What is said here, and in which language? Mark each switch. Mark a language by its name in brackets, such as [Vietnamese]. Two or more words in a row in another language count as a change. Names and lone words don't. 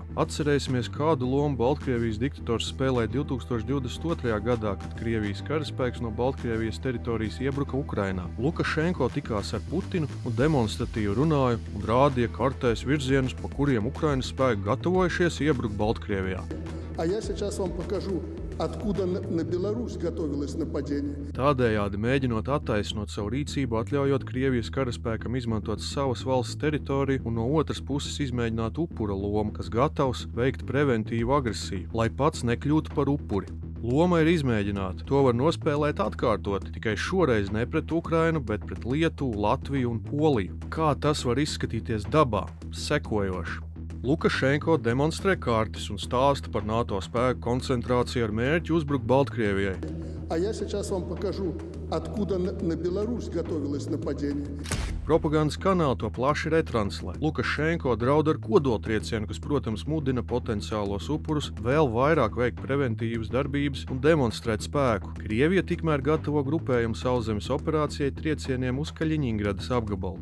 [Latvian] Atcerēsimies, kādu lomu Baltkrievijas diktators spēlēja 2022. gadā, kad Krievijas karaspēks no Baltkrievijas teritorijas iebruka Ukrainā. Lukašenko tikās ar Putinu un demonstratīvi runāja un rādīja kartēs virzienus, pa kuriem Ukrainas spēki gatavojušies iebrukt Baltkrievijā. [Russian] А я сейчас вам покажу, откуда на Беларусь готовилось нападение. [Latvian] Tādējādi mēģinot attaisnot savu rīcību, atļaujot Krievijas karaspēkam izmantot savas valsts teritoriju un no otras puses izmēģināt upura lomu, kas gatavs veikt preventīvu agresiju, lai pats nekļūtu par upuri. Loma ir izmēģināta. To var nospēlēt atkārtot, tikai šoreiz ne pret Ukrainu, bet pret Lietuvu, Latviju un Poliju. Kā tas var izskatīties dabā? Sekojoši. Lukašenko demonstrē kartes un stāsta par NATO spēku koncentrāciju ar mērķi uzbrukt Baltkrievijai. [Russian] А я сейчас вам покажу, откуда на Беларусь готовилось нападение. [Latvian] Propagandas kanāli to plaši retranslē. Lukašenko draud ar kodoltriecienu, kas, protams, mudina potenciālos upurus vēl vairāk veikt preventīvas darbības un demonstrēt spēku. Krievija tikmēr gatavo grupējumu sauszemes operācijai triecieniem uz Kaļiņingradas apgabalu.